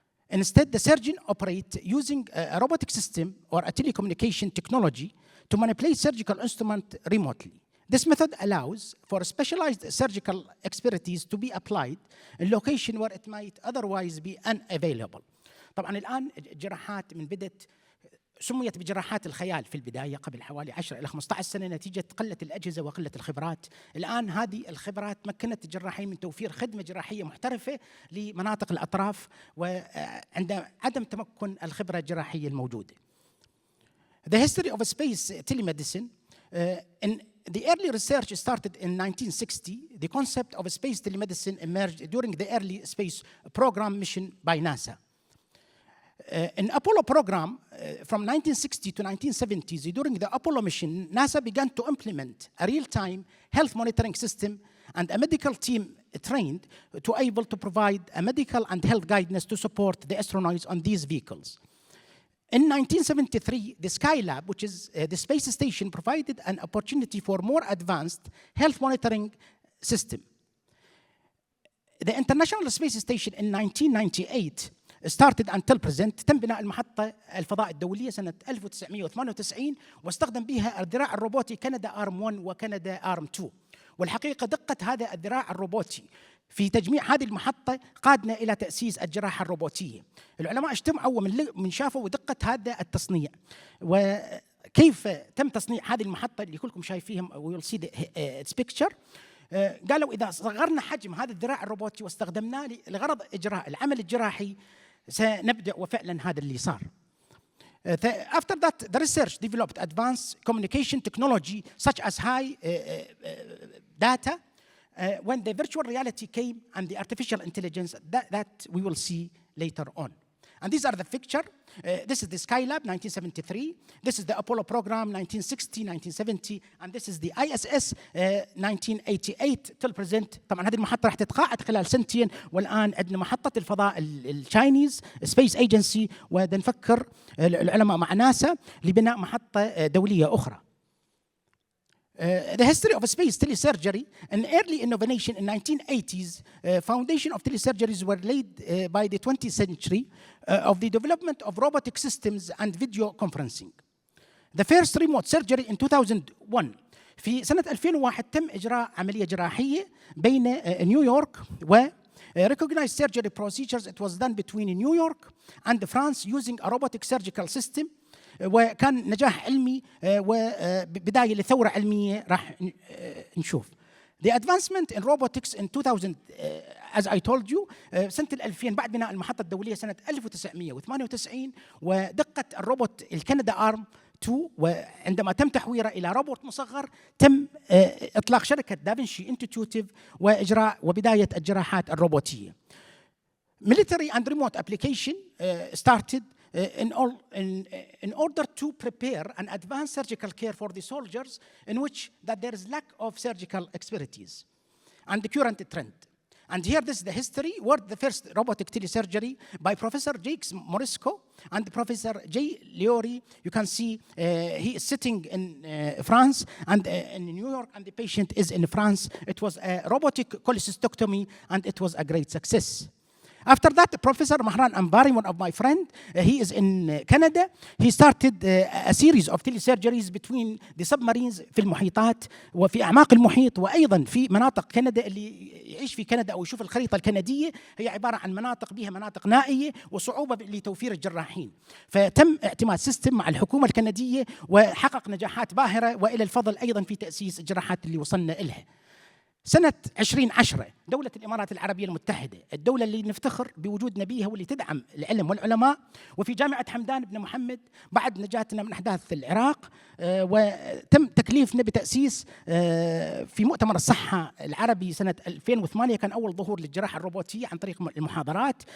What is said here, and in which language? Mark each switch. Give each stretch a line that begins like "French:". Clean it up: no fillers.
English: Instead, the surgeon operates using a robotic system or a telecommunication technology to manipulate surgical instrument remotely. This method allows for specialized surgical expertise to be applied in location where it might otherwise be unavailable.
Arabic: طبعا الآن الجراحات من بدت سميت بجراحات الخيال في البداية قبل حوالي 10 إلى 15 سنة نتيجة قلة الأجهزة وقلة الخبرات. الآن هذه الخبرات مكنت الجراحين من توفير خدمة جراحية محترفة لمناطق الأطراف وعند عدم تمكن الخبرة الجراحية الموجودة.
English: The history of space telemedicine in the early research started in 1960. The concept of space telemedicine emerged during the early space program mission by NASA. In Apollo program from 1960 to 1970s, during the Apollo mission, NASA began to implement a real-time health monitoring system and a medical team trained to able to provide a medical and health guidance to support the astronauts on these vehicles. In 1973, the Skylab, which is the space station, provided an opportunity for more advanced health monitoring system. The International Space Station in 1998 started until present.
Arabic: تم بناء المحطة الفضاء الدولية سنة 1998 واستخدم بها الذراع الروبوتي كندا آرم 1 وكندا آرم 2. والحقيقة دقة هذا الذراع الروبوتي في تجميع هذه المحطة قادنا إلى تأسيس الجراحة الروبوتية. العلماء اجتمعوا ومن شافوا دقة هذا التصنيع وكيف تم تصنيع هذه المحطة اللي كلكم شايفيهم
English: we'll see its picture.
Arabic: قالوا إذا صغرنا حجم هذا الذراع الروبوتي واستخدمناه لغرض إجراء العمل الجراحي سنبدأ وفعلا هذا اللي صار.
English: After that, the research developed advanced communication technology such as high data when the virtual reality came and the artificial intelligence that we will see later on. And these are the picture. This is the Skylab, 1973. This is the Apollo program, 1960, 1970. And this is the ISS, 1988 till present.
Arabic: طبعا هذه المحطة راح تتقاعد خلال سنتين والآن عندنا محطة الفضاء التشاينيز سبيس ايجنسي ونفكر العلماء مع ناسا لبناء محطة دولية أخرى.
English: The history of space telesurgery, an early innovation in 1980s, foundation of telesurgeries were laid by the 20th century of the development of robotic systems and video conferencing. The first remote surgery in 2001.
Arabic: في سنة 2001 تم إجراء عملية جراحية بين نيويورك و
English: recognized surgery procedures. It was done between New York and France using a robotic surgical system.
Arabic: وكان نجاح علمي وبداية لثورة علمية راح نشوف.
English: The advancement in robotics in 2000 as I told you
Arabic: سنة 2000 بعد بناء المحطة الدولية سنة 1998 ودقة الروبوت الكندا آرم 2 وعندما تم تحويره إلى روبوت مصغر تم إطلاق شركة دافنشي انستيتيوت وإجراء وبداية الجراحات الروبوتية.
English: Military and remote application started in order to prepare an advanced surgical care for the soldiers in which that there is lack of surgical expertise and the current trend. And here this is the history where the first robotic telesurgery by Professor Jacques Morisco and Professor J. Leori. You can see he is sitting in France and in New York and the patient is in France. It was a robotic cholecystectomy and it was a great success. After that, Professor Mahran Ambari, one of my friend, he is in Canada. He started a series of telesurgeries between the submarines
Arabic: في المحيطات وفي أعماق المحيط، وأيضا في مناطق كندا. اللي يعيش في كندا أو يشوف الخريطة الكندية هي عبارة عن مناطق بها مناطق نائية وصعوبة لتوفير الجراحين. فتم اعتماد سيستم مع الحكومة الكندية وحقق نجاحات باهرة، وإلى الفضل أيضا في تأسيس الجراحات اللي وصلنا إلها. سنة 2010 دولة الإمارات العربية المتحدة، الدولة اللي نفتخر بوجودنا بيها واللي تدعم العلم والعلماء، وفي جامعة حمدان بن محمد بعد نجاتنا من أحداث العراق، وتم تكليفنا بتأسيس في مؤتمر الصحة العربي سنة 2008 كان أول ظهور للجراحة الروبوتية عن طريق المحاضرات.